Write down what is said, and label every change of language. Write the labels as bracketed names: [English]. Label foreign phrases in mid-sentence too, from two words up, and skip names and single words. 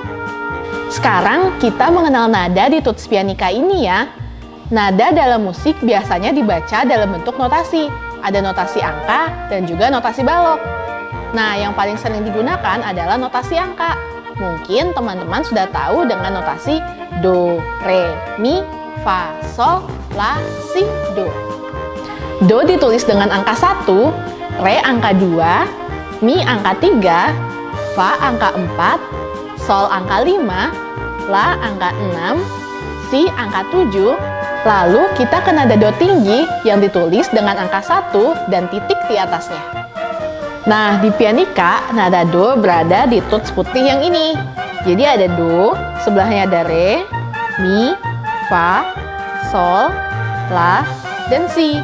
[Indonesian] Sekarang kita mengenal nada di tuts pianika ini ya. Nada dalam musik biasanya dibaca dalam bentuk notasi. Ada notasi angka dan juga notasi balok. Nah, yang paling sering digunakan adalah notasi angka. Mungkin teman-teman sudah tahu dengan notasi do, re, mi, fa, sol, la, si, do. Do ditulis dengan angka 1, re angka 2, mi angka 3, fa angka 4, sol angka 5, la angka 6, si angka 7, lalu kita ke nada do tinggi yang ditulis dengan angka 1 dan titik di atasnya. Nah, di pianika, nada do berada di tuts putih yang ini. Jadi ada do, sebelahnya ada re, mi, fa, sol, la, dan si.